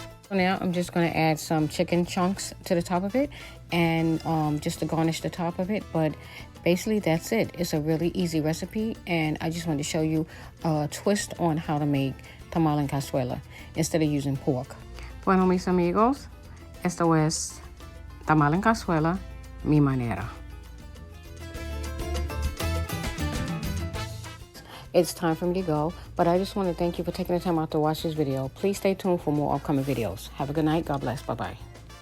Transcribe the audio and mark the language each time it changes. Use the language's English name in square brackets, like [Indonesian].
[English] Now I'm just going to add some chicken chunks to the top of it, and just to garnish the top of it. But basically that's it. It's a really easy recipe, and I just wanted to show you a twist on how to make tamal en cazuela instead of using pork. [Spanish] Bueno, mis amigos, esto es tamal en cazuela, mi manera. [English] It's time for me to go, but I just want to thank you for taking the time out to watch this video. Please stay tuned for more upcoming videos. Have a good night. God bless. Bye-bye.